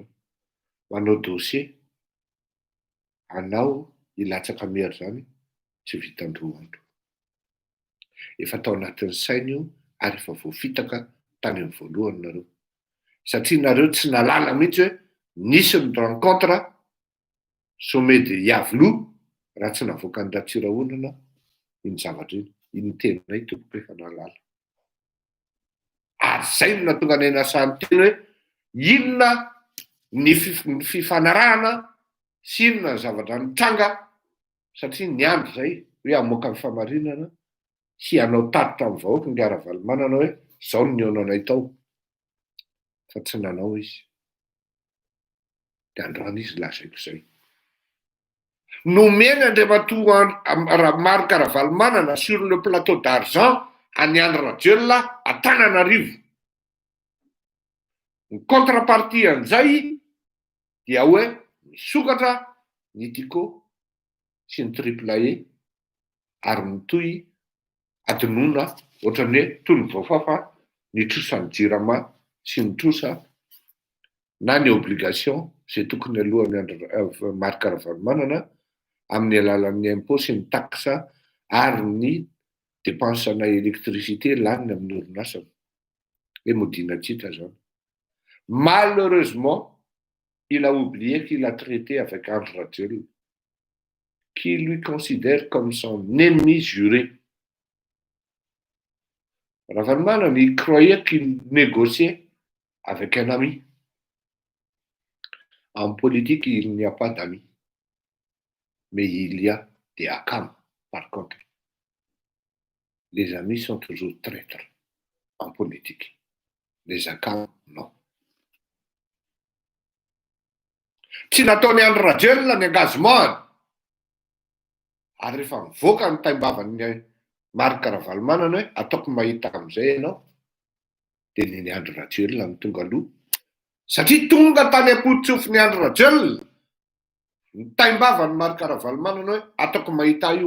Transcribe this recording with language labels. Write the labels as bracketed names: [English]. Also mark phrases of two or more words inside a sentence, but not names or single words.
[Malagasy] Manao dossier anao hilatsaka mery zany tsy vitan-droa andro. Efa tao anatin'ny saina io ary efa voafitaka tany amin'ny voalohany nareo. Satria nareo tsy nalala mihitsy hoe nisy ny [French] rencontre sommet de Yavlo [Malagasy] raha tsy navoaka ny Ratsirahonana iny zavatra iny. Iny teninay tompoko efa nalala. Ary zay no natonga ny nasahan'ny teny hoe inona ny fifanarahana sy inona ny zavatra nitranga satria niandry zay hoe hamoaka ny famarinana sy hanao tatitra amin'ny vahoaka ny gara valomanana hoe zao ny neonanay tao. Fa tsy nanao izy. Dia androany izy lazaiko izay. Nomeny andriamatoa Marc Ravalomanana [French] sur le plateau d'argent [Malagasy] any Andry Rajoelina Antananarivo. Ny contrepartie an'izay dia hoe misokatra ny Tico sy ny AAA ary mitohy adinoina ohatran'ny hoe toy ny voafafa ny trosan'ny JIRAMA sy ny trosa na ny obligation izay tokony alohan'ny Marc Ravalomanana amin'ny alalan'ny impôt sy ny taxe ary ny [French] dépensena électricité [Malagasy] laniny amin'ny orinasany. Et Modina Tita zany. [French] Malheureusement, il a oublié qu'il a traité avec Andry Rajoelina, qui lui considère comme son ennemi juré. Ravalomanana, il croyait qu'il négociait avec un ami. En politique, il n'y a pas d'amis. Mais il y a des akam, par contre. Les amis sont toujours traîtres en politique. Les akam, non. [Malagasy] Tsy nataony Andry Rajoelina ny engagement ary rehefa mivoaka ny taimbavan'ny Marc Ravalomanana hoe ataoko mahita amin'izay ianao dia ny Andry Rajoelina ny tonga aloha satria tonga tany am-potsofin'ny Andry Rajoelina ny taimbavan'ny Marc Ravalomanana hoe ataoko mahita io.